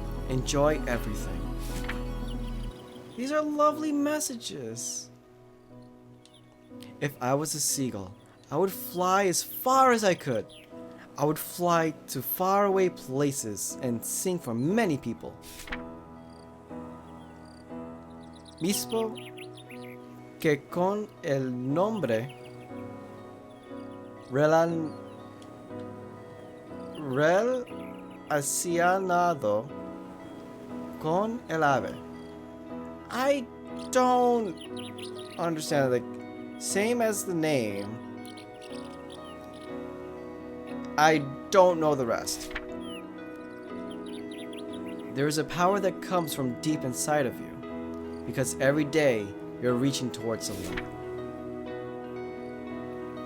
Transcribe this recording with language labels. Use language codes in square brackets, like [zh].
[en] Enjoy everything. These are lovely messages. If I was a seagull, I would fly as far as I could. I would fly to faraway places and sing for many people. [es] Mismo que con el nombre relacionado con el ave. [en] I don't understand, like, same as the name. I don't know the rest. There is a power that comes from deep inside of you, because every day you're reaching towards something.